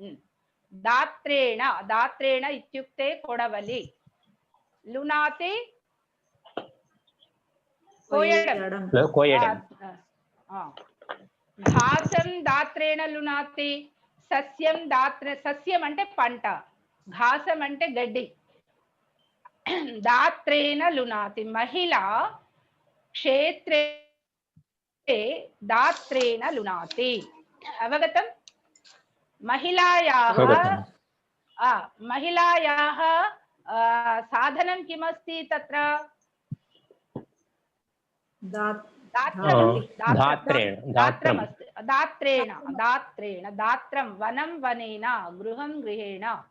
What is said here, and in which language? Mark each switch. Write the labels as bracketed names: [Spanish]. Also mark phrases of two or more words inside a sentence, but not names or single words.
[Sanskrit] दात्रेण इत्युक्ते कोडवली लुनाति कोयडं घासं दात्रेण लुनाति सस्यं सस्यं [Telugu] అంటే పంట [Sanskrit] घासं [Telugu] అంటే గడ్డి [Sanskrit] दात्रेण लुनाति महिला क्षेत्रे दात्रेण लुनाति अवगतं महिलायाः साधनं किमस्ति तत्र दात्रं वनं वनेन गृहं गृहेण